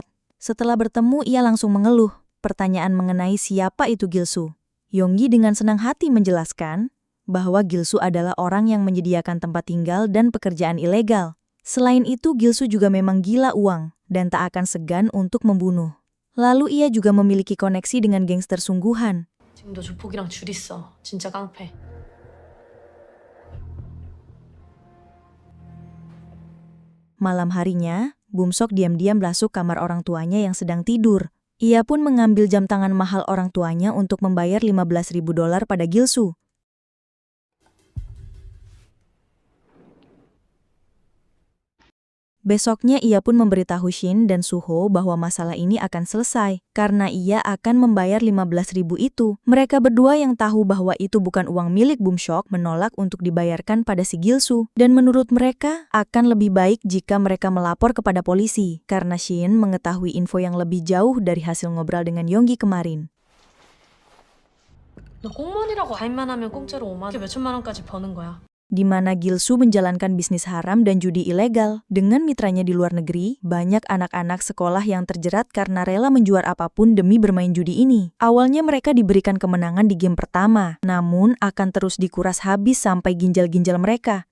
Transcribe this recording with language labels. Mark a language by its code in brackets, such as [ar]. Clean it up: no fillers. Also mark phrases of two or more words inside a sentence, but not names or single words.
[id] Setelah bertemu, ia langsung mengeluh pertanyaan mengenai siapa itu Gilsu. Yonggi dengan senang hati menjelaskan bahwa Gilsu adalah orang yang menyediakan tempat tinggal dan pekerjaan ilegal. Selain itu, Gilsu juga memang gila uang dan tak akan segan untuk membunuh. Lalu ia juga memiliki koneksi dengan gangster sungguhan. [ko] 지금도 조폭이랑 줄 있어. 진짜 깡패. [id] Malam harinya, Bumsok diam-diam masuk kamar orang tuanya yang sedang tidur. Ia pun mengambil jam tangan mahal orang tuanya untuk membayar $15.000 pada Gilsu. Besoknya ia pun memberitahu Shin dan Suho bahwa masalah ini akan selesai karena ia akan membayar 15.000 itu. Mereka berdua yang tahu bahwa itu bukan uang milik Bumsok menolak untuk dibayarkan pada si Gilsu. Dan menurut mereka akan lebih baik jika mereka melapor kepada polisi karena Shin mengetahui info yang lebih jauh dari hasil ngobrol dengan Yonggi kemarin. [ko] 너 공무원이라고 가입만 하면 공짜로 5만 원, 몇천만 원까지 버는 거야. [id] Di mana Gilsu menjalankan bisnis haram dan judi ilegal. Dengan mitranya di luar negeri, banyak anak-anak sekolah yang terjerat karena rela menjual apapun demi bermain judi ini. Awalnya mereka diberikan kemenangan di game pertama, namun akan terus dikuras habis sampai ginjal-ginjal mereka.